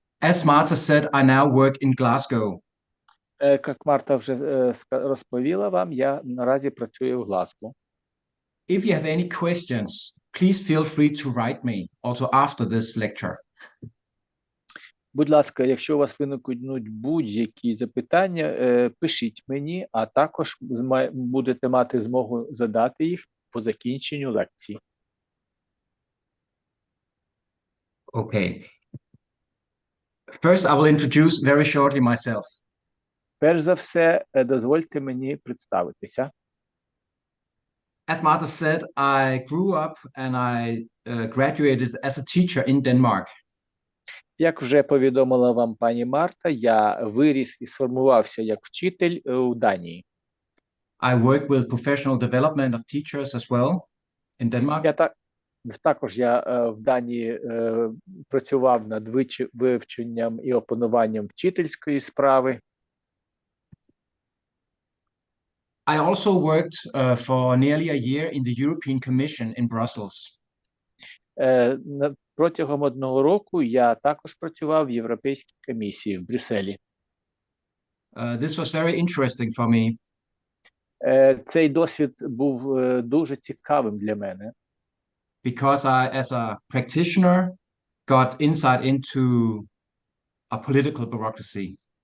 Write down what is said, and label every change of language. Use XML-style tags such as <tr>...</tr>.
<en>As Marta said, I now work in Glasgow.</en> <uk>Як Марта вже розповіла вам, я наразі працюю в Глазго.</uk> <en>If you have any questions, please feel free to write me also after this lecture.</en> <uk>Будь ласка, якщо у вас виникнуть будь-які запитання, пишіть мені, а також будете мати змогу задати їх по закінченню лекції.</uk> <en>Okay. First, I will introduce very shortly myself.</en> <uk>Перш за все, дозвольте мені представитися.</uk> <en>As Marta said, I grew up and I graduated as a teacher in Denmark.</en> <uk>Як вже повідомила вам пані Марта, я виріс і сформувався як вчитель у Данії.</uk> <en>I work with professional development of teachers as well in Denmark.</en> <uk>Також я в Данії працював над вивченням і опануванням вчительської справи.</uk> <en>I also worked for nearly a year in the European Commission in Brussels.</en> <uk>Протягом 1 року я також працював в Європейській комісії в Брюсселі.</uk> <en>This was very interesting for me.</en> <uk>Цей досвід був дуже цікавим для мене.</uk> <en>Because I, as a practitioner, got insight into a political bureaucracy.</en>